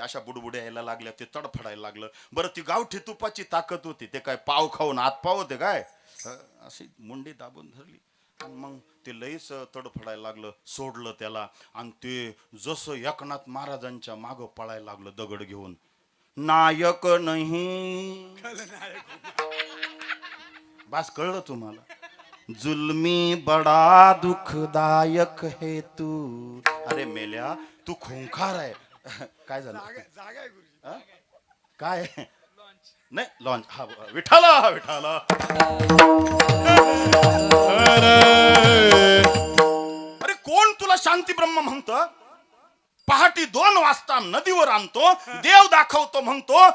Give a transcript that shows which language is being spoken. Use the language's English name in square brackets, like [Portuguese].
[Marathi] अशा बुडबुड्या यायला लागल्या, ते तडफडायला लागलं. बरं ती गावठी तुपाची ताकद होती, ते काय पाव खाऊन हातपाव होते काय, अशी मुंडी दाबून धरली आणि मग ते लईच तडफडायला लागलं. सोडलं त्याला आणि ते जसं एकनाथ महाराजांच्या मागं पळायला लागलं दगड घेऊन. नायक नाही बस कळलं तुम्हाला. [Hindi] जुल्मी बडा दुखदायक है तू. [Marathi] अरे मेल्या तू खुंखार आहे. काय झालं काय नाही लॉन्च. हा विठाला विठाला. अरे कोण तुला शांती ब्रह्म म्हणतं? पहाटी 2 वाजता नदीवर आणतो, देव दाखवतो म्हणतो.